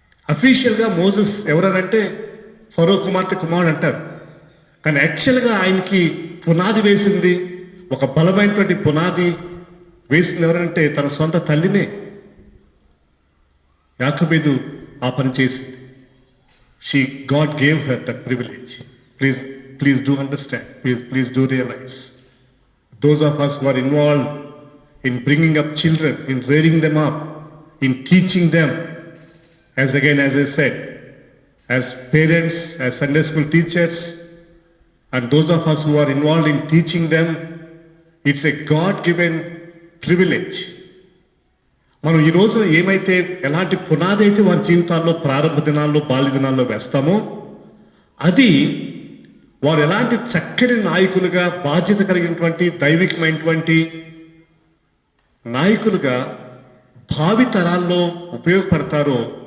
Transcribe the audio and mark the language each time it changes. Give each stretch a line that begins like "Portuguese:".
Telugu: అఫీషియల్గా మోసెస్ ఎవరనంటే ఫరో కుమారుడు అంటారు, కానీ యాక్చువల్గా ఆయనకి పునాది వేసింది, ఒక బలమైనటువంటి పునాది వేసింది ఎవరంటే తన సొంత తల్లినే. యాకోబేదు ఆ పని చేసింది.
English: God gave her that privilege. Please do understand. Please do realize. Those of us who are involved in bringing up children, in rearing them up, in teaching them, as I said, as parents, as Sunday school teachers, and those of us who are involved in teaching them, it's a God-given privilege.
Telugu: మనం ఈ రోజు ఏమైతే, ఎలాంటి పునాది అయితే వారి జీవితాల్లో ప్రారంభ దినాల్లో, బాల్య దినాల్లో వేస్తామో, అది వారు ఎలాంటి చక్కని నాయకులుగా, బాధ్యత కలిగినటువంటి దైవికమైనటువంటి నాయకులుగా భావి తరాల్లో ఉపయోగపడతారో